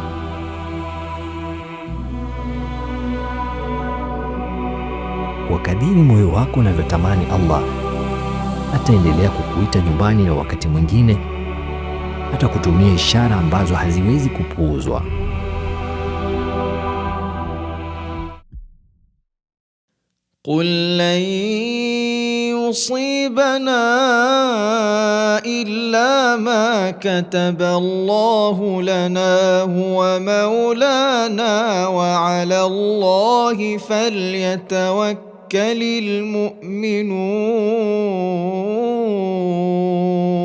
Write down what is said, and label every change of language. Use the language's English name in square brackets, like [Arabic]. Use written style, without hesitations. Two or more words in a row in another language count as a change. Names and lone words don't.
[Swahili] Kwa kadiri moyo wako unavyotamani, Allah ataendelea kukuita nyumbani, na wakati mwingine atakutumia ishara ambazo haziwezi kupuuzwa. [Arabic] قل لن يصيبنا إلا ما كتب الله لنا هو مولانا وعلى الله فليتوكل المؤمنون.